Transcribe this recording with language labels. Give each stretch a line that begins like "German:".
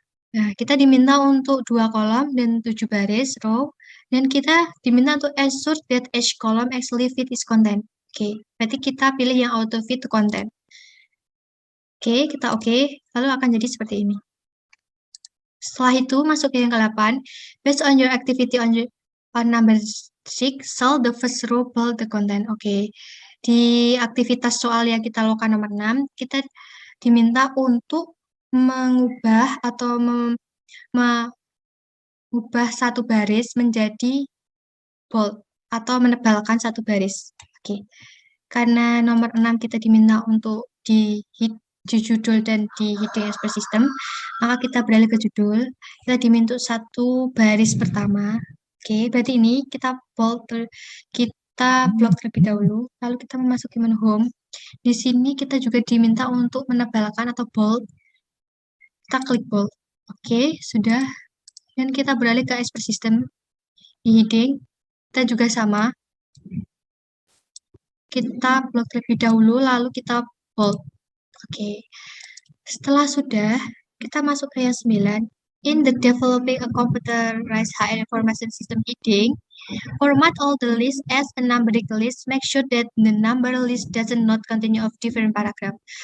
Indonesian: Nah, kita diminta untuk 2 kolom dan 7 baris row. Dan kita diminta untuk
English: ensure that each column actually fit its content.
Indonesian: Oke, berarti kita pilih yang auto fit to content. Oke, kita oke. Lalu akan jadi seperti ini. Setelah itu, masuk ke yang ke-8.
English: Based on your activity on number 6, solve the first row below the content.
Indonesian: Oke. Di aktivitas soal yang kita lakukan nomor 6, kita diminta untuk mengubah atau mengubah satu baris menjadi bold atau menebalkan satu baris. Oke. Karena nomor 6 kita diminta untuk di judul dan di heading expert system, maka kita beralih ke judul, kita diminta 1 baris pertama. Oke, berarti ini kita bold, kita blok terlebih dahulu, lalu kita memasuki menu home. Di sini kita juga diminta untuk menebalkan atau bold. Kita klik bold. Oke, sudah. Dan kita beralih ke expert system. Di heading, kita juga sama. Kita blok terlebih dahulu, lalu kita bold. Oke, setelah sudah, kita masuk ke yang 9.
English: In the developing a computerized high information system heading, format all the list as a numeric list. Make sure that the number list doesn't not continue of different paragraph.